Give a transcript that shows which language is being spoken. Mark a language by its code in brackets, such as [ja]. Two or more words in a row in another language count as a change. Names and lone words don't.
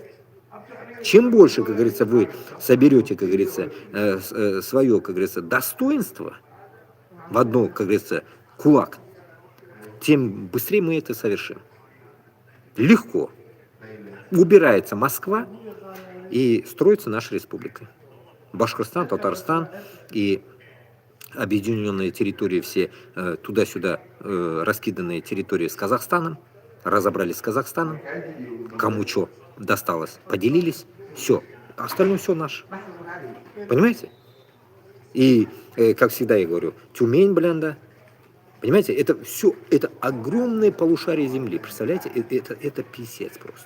[ru] Чем больше, как говорится, вы соберете, как говорится, свое, как говорится, достоинство в одно, как говорится, кулак, тем быстрее мы это совершим. Легко. Убирается Москва, и строится наша республика. Башкортостан, Татарстан и объединенные территории все туда-сюда раскиданные территории с Казахстаном, разобрались с Казахстаном, кому что досталось, поделились, все, остальное все наше. Понимаете? И, как всегда я говорю, Тюмень, понимаете, это все, это огромное полушарие земли, представляете, это писец просто.